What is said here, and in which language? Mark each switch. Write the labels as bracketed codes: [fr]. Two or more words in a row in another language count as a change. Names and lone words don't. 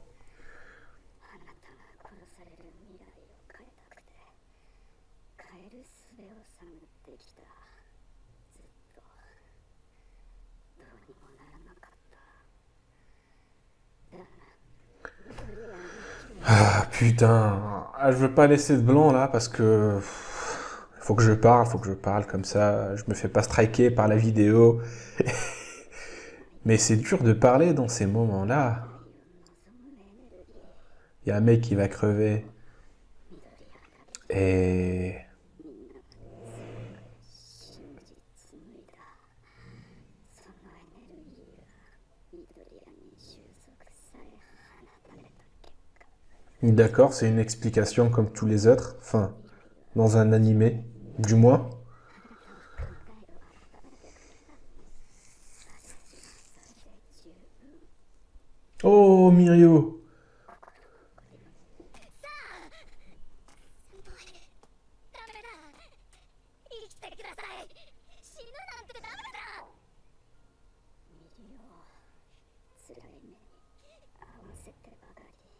[ja] あなたが殺される未来を変えたくて変える術を探ってきた。ずっとどうにもならなかった。だが [fr] Ah, putain. Ah, je veux pas laisser de blanc là parce que faut que je parle comme ça. Je me fais pas striker par la vidéo. Mais c'est dur de parler dans ces moments-là. Il y a un mec qui va crever. Et... [ja] 真実無理だ。そのエネルギーが緑谷に収束さえ放たれた結果。 [fr] D'accord, c'est une explication comme tous les autres. Enfin, dans un animé, du moins. Oh, Mirio. [ja] ダメだ。生きてください。死ぬなんてダメだ。ミリオ、辛い目に合わせてばかり。